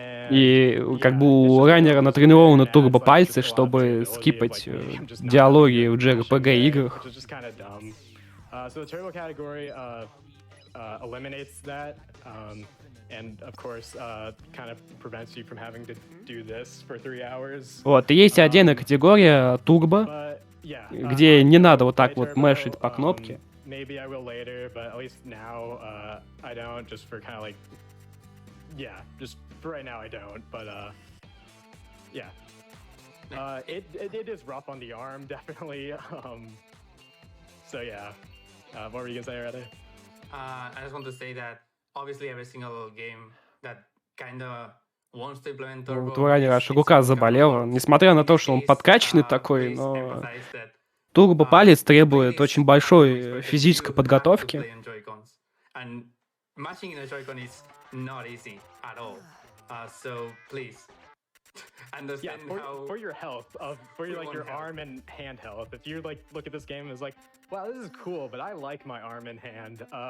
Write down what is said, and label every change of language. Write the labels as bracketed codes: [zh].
[ru] И как бы у раннера натренированы турбо-пальцы, чтобы скипать диалоги в JRPG играх. [en] So the turbo category eliminates that, and of course, kind of prevents you from having to do this for 3 hours. [ru] Вот, и есть отдельная категория турбо, где не надо вот так вот мэшить по кнопке. [en] Maybe I will later, but at least now I don't. Just for kind of like, yeah, just for right now I don't. But yeah, it is rough on the arm, definitely. So yeah. What were you gonna say, Rade? I just want to say that obviously every single game that kind of wants to implement turbo. [ru] Вот у раннера аж рука заболела, несмотря на то, что он подкачанный такой, но турбо-палец требует очень большой физической подготовки. [en] And matching in a Joy-Con is not easy at all. So please. Yeah, for your health, for your, like your arm and hand health. If you like look at this game and is like, wow, this is cool, but I like my arm and hand.